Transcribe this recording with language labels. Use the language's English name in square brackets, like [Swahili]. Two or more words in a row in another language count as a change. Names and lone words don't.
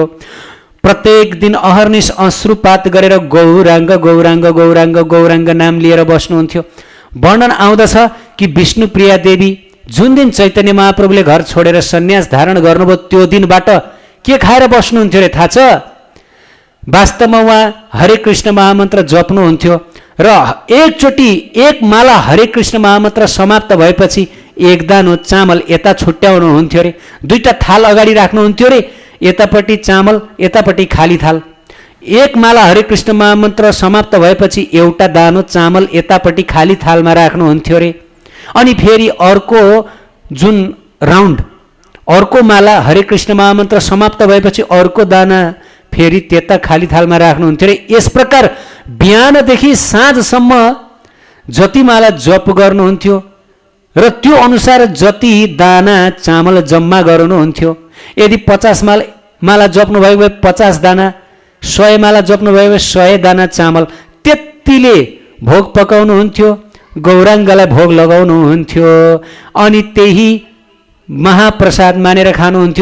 [Nepali] प्रत्येक दिन अहर्निश अश्रुपात गरेर गौराङ्ग गौराङ्ग गौराङ्ग गौराङ्ग नाम लिएर बस्नुहुन्थ्यो। वर्णन आउँदछ कि विष्णुप्रिया देवी जुन दिन चैतन्य महाप्रभुले घर छोडेर सन्यास धारण गर्नुभयो त्यो दिनबाट के खाएर बस्नुहुन्थ्यो रे थाहा छ? वास्तवमा उहाँ हरे कृष्ण महामन्त्र जप्नुहुन्थ्यो र एकचोटि एक माला हरे कृष्ण महामन्त्र समाप्त भएपछि एक दानो चामल यता छुट्याउनुहुन्थ्यो रे। दुईटा थाल अगाडि राख्नुहुन्थ्यो रे, यतापट्टि चामल यतापट्टि खाली थाल। एक माला हरे कृष्ण महामन्त्र समाप्त भएपछि एउटा दानो चामल यतापट्टि खाली थालमा राख्नुहुन्थ्यो रे। अनि फेरि अर्को जुन राउन्ड, अर्को माला हरे कृष्ण महामन्त्र समाप्त भएपछि अर्को दाना फेरि त्यता खाली थालमा राख्नुहुन्थ्यो रे। यस प्रकार बिहानदेखि साँझसम्म जति माला जप गर्नुहुन्थ्यो र त्यो अनुसार जति दाना चामल जम्मा गर्नुहुन्थ्यो। यदि 50 माला जप्नुभयो भए 50 दाना, 100 माला जप्नुभयो भए 100 दाना चामल त्यतिले भोग पकाउनुहुन्थ्यो, गौराङ्गलाई भोग लगाउनुहुन्थ्यो अनि त्यही महाप्रसाद मानेर खानुहुन्थ्यो।